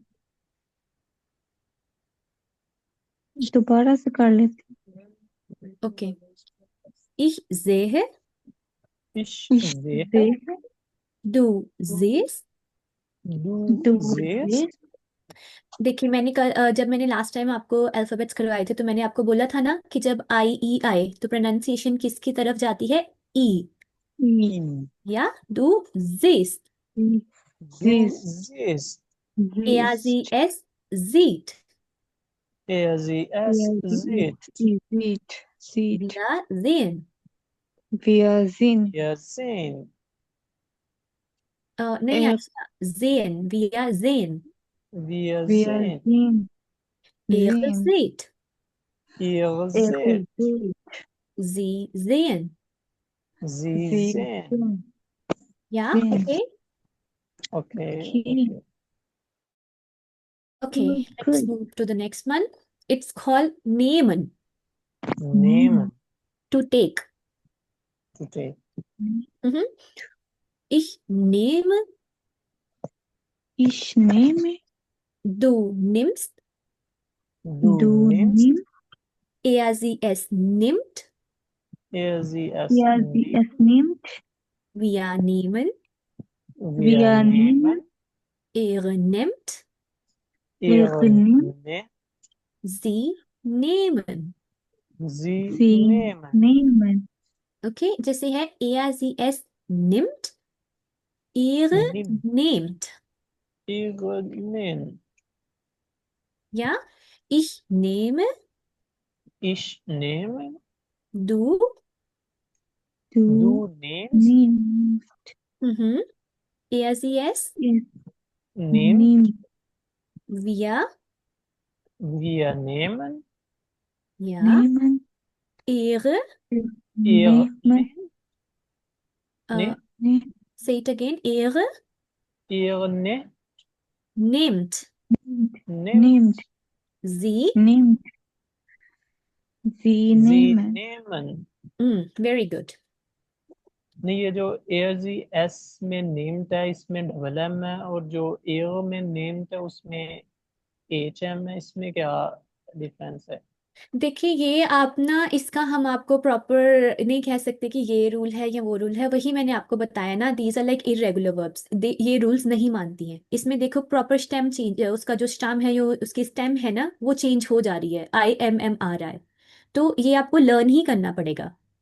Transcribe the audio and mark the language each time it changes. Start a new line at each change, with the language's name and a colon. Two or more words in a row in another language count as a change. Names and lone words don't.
Hindi: दोबारा से कर लेते
German: ओके ich sehe Ich Ich sehe, sehe. du siehst du Du siehst. siehst.
Hindi: देखिए मैंने जब मैंने
English: last time
Hindi: आपको अल्फाबेट्स करवाए थे तो मैंने आपको बोला था ना कि जब आई ई आए तो प्रोनाउंसिएशन किसकी तरफ जाती है ई
German: Ich. या du siehst Du siehst. er sie es sieht Sie es sieht. Sieht. Sieht. wir sehen Wir sehen. Wir sehen.
Hindi: नहीं
German: Er, आशा sehen wir sehen Wir wir sehen. sehen. er Sehen. sieht Ihr Er seht. sieht. sie sehen Sie Sie sehen. sehen. ja Sehen.
English: okay Okay. Okay. okay Good, let's good. move to the next one it's called nehmen Nehmen. to take To take.
German: mhm. ich nehme Ich nehme. du nimmst Du Du nimmst. nimmst. er sie es nimmt Sie es Er sie nimmt. es nimmt. wir nehmen Wir nehmen. er nimmt Ihr nimmt. nehmt. sie nehmen Sie Sie nehmen. nehmen. okay
Hindi: जैसे है
German: er sie es nimmt ihre Nimmt. nehmt Ihr nehmt. ja ich nehme Ich nehme. du Du Du nimmst. nimmst. mhm. er sie es Es Nimmt. nimmt. wir Wir nehmen. ja Nehmen. ihre Ihr Nehmen. nehmt. uh, Ne-
English: say it again ihre
German: Ihr nehmt. nimmt Nimmt. Nimmt. sie Nimmt. Sie Sie nehmen. nehmen.
English: very good
Hindi: नहीं ये जो एयर जी एस में नेम्ड है इसमें डबल एम है और जो एयर में नेम्ड है उसमें एच एम है इसमें क्या डिफरेंस है देखिए ये आप ना इसका हम आपको प्रॉपर नहीं कह सकते कि ये रूल है या वो रूल है वही मैंने आपको बताया ना
English: these are like irregular verbs
Hindi: ये रूल्स नहीं मानती हैं इसमें देखो
English: proper stem change
Hindi: उसका जो स्टेम है जो उसकी स्टेम है ना वो चेंज हो जा रही है आई एम एम आ रहा है तो ये आपको लर्न ही करना पड़ेगा